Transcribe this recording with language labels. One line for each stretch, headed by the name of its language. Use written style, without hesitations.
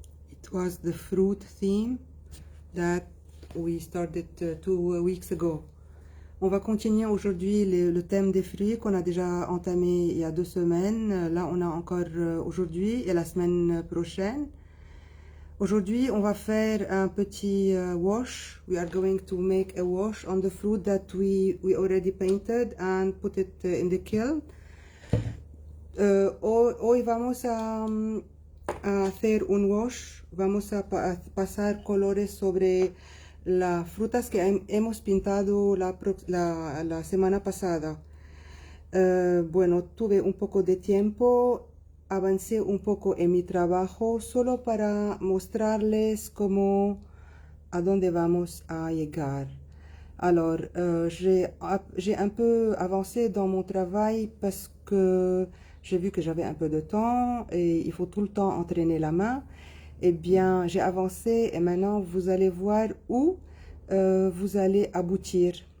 English: It was the fruit theme that we started 2 weeks ago.
French: On va continuer aujourd'hui le thème des fruits qu'on a déjà entamé il y a 2 semaines. Là, on a encore aujourd'hui et la semaine prochaine. Aujourd'hui, on va faire un petit wash.
English: We are going to make a wash on the fruit that we already painted and put it in the kiln.
Spanish: Hoy vamos a hacer un wash. Vamos a pasar colores sobre las frutas que hemos pintado la semana pasada. Bueno, tuve un poco de tiempo, avancé un poco en mi trabajo solo para mostrarles a dónde vamos a llegar.
French: Alors, j'ai un peu avancé dans mon travail parce que j'ai vu que j'avais un peu de temps et il faut tout le temps entraîner la main. Eh bien, j'ai avancé et maintenant vous allez voir où vous allez aboutir.